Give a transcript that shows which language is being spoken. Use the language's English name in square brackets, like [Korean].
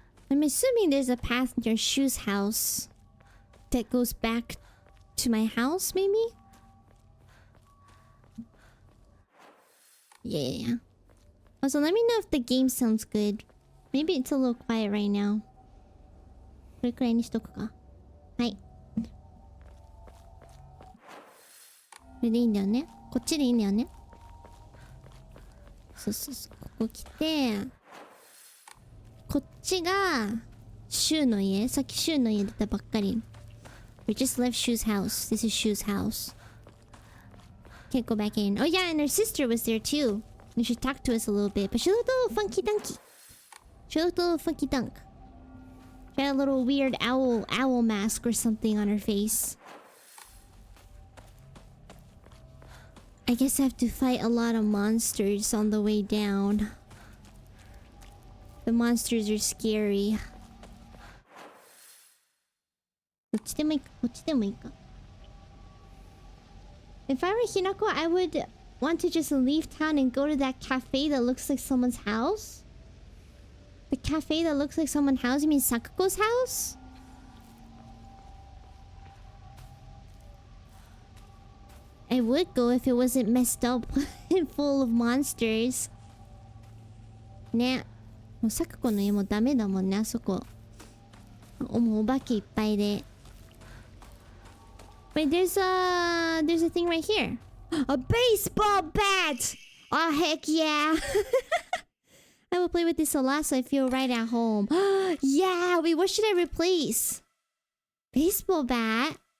[English] I'm assuming there's a path near Shu's house that goes back to my house, maybe? Yeah. Also, let me know if the game sounds good. Maybe it's a little quiet right now. [Japanese] これくらいにしとくか。はい。これでいいんだよね。こっちでいいんだよね。そうそうそう。ここ来て、こっちがシュウの家。さっきシュウの家出たばっかり。 [English] We just left Shu's house. This is Shu's house. Can't go back in. Oh yeah, and her sister was there too. And she talked to us a little bit, but she looked a little funky dunky. She looked a little funky dunk. She had a little weird owl mask or something on her face. I guess I have to fight a lot of monsters on the way down. The monsters are scary. [Japanese] どっちでもいいか。こっちでもいいか。 [English] If I were Hinako, I would want to just leave town and go to that cafe that looks like someone's house. The cafe that looks like someone's house? You mean Sakuko's house? I would go if it wasn't messed up and full of monsters. [Japanese] ね。もうSakukoの家もダメだもんね、あそこ。もうお化けいっぱいで。 [English] Wait, there's a thing right here. A baseball bat! Oh, heck yeah! I will play with this a lot so I feel right at home. Yeah! Wait, what should I replace? Baseball bat?